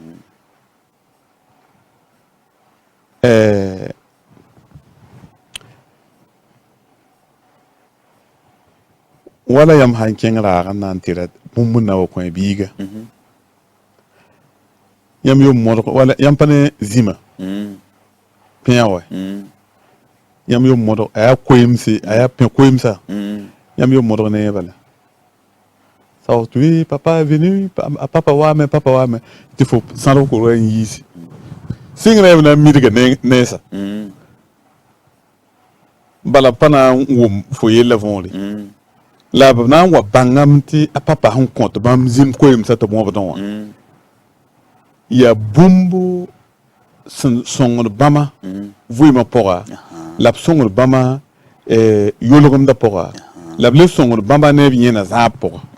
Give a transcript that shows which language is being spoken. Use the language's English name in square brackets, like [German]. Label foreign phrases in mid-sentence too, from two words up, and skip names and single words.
[Mossi] wala yãmb sã n kẽng raag n na n tɩra bũmb n na wa kõ biiga yãmb yom modg wala yãmb pa ne zĩma pẽ wa yãmb yom modg a yaa koemse a yaa pẽ koemsa yãmb yom modg ne bala sao tɩ [French] oui papa est venu [Mossi] papa waame tɩ fo sãrb korga n yiisi sɩngrã b na n midga neesa bala pa na n wʋm fo yella võore la b na n wa bãngame tɩ a papa sẽn kõ tɩ bãmb zĩm koemsã tɩ b wõbdẽ wã yaa bũmb sẽn sõngd bãmba vɩɩmã pʋga la b sõngd bãmba yolgemdã pʋga la b le sõngd bãmba ne b yẽna zãab pʋga